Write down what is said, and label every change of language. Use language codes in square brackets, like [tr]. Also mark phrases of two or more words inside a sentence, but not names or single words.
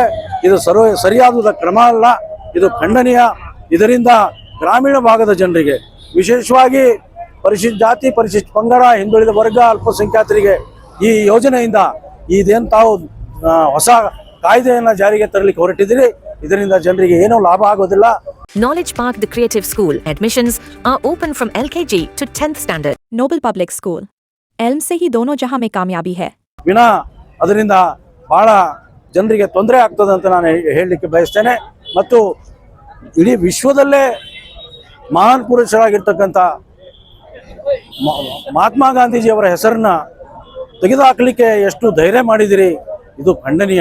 [kn] ಇದು ಸರಿಯಾದ ಕ್ರಮ ಅಲ್ಲ, ಇದು ಖಂಡನೀಯ. ಇದರಿಂದ ಗ್ರಾಮೀಣ ಭಾಗದ ಜನರಿಗೆ, ವಿಶೇಷವಾಗಿ ಪರಿಶಿಷ್ಟ ಜಾತಿ, ಪರಿಶಿಷ್ಟ ಪಂಗಡ, ಹಿಂದುಳಿದ ವರ್ಗ, ಅಲ್ಪಸಂಖ್ಯಾತರಿಗೆ ಈ ಯೋಜನೆಯಿಂದ ಇದೇನು ತಾವು ಹೊಸ ಕಾಯ್ದೆಯನ್ನು ಜಾರಿಗೆ ತರಲಿಕ್ಕೆ ಹೊರಟಿದ್ದೀರಿ, ಇದರಿಂದ ಜನರಿಗೆ ಏನೂ ಲಾಭ ಆಗೋದಿಲ್ಲ. [en] Knowledge Park, the Creative School. Admissions are open from LKG to 10th standard. Noble Public School. [ur] एल्म से ही दोनों जहां में कामयाबी है. [kn] ವಿನಾ ಅದರಿಂದ ಬಹಳ ಜನರಿಗೆ ತೊಂದರೆ ಆಗ್ತದೆ ಅಂತ ನಾನು ಹೇಳಲಿಕ್ಕೆ ಬಯಸ್ತೇನೆ. ಮತ್ತು ಇಡೀ ವಿಶ್ವದಲ್ಲೇ ಮಹಾನ್ ಪುರುಷರಾಗಿರ್ತಕ್ಕಂಥ ಮಹಾತ್ಮ ಗಾಂಧೀಜಿಯವರ ಹೆಸರನ್ನ ತೆಗೆದುಹಾಕಲಿಕ್ಕೆ ಎಷ್ಟು ಧೈರ್ಯ ಮಾಡಿದಿರಿ, ಇದು ಖಂಡನೀಯ.